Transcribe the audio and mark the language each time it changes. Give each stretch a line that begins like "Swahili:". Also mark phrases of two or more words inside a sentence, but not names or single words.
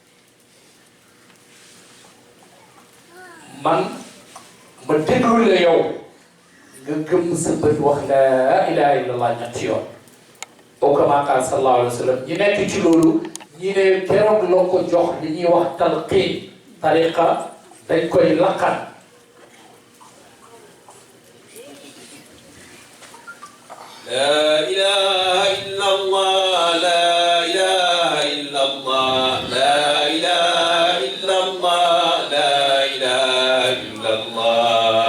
Wolof: man ma déglu la yow nga gëmm sa bët wax
Arabic: لا إله إلا الله
Wolof: ñetti yoon au
Arabic: كما قال صلى الله عليه وسلم
Wolof: ñi nekk ci loolu ñi ne keroog loo ko jox li ñuy wax
Arabic: تلقين طريقة
Wolof: dañ koy laqan
Arabic: لا إله إلا الله لا إله إلا الله لا إله إلا الله لا إله إلا الله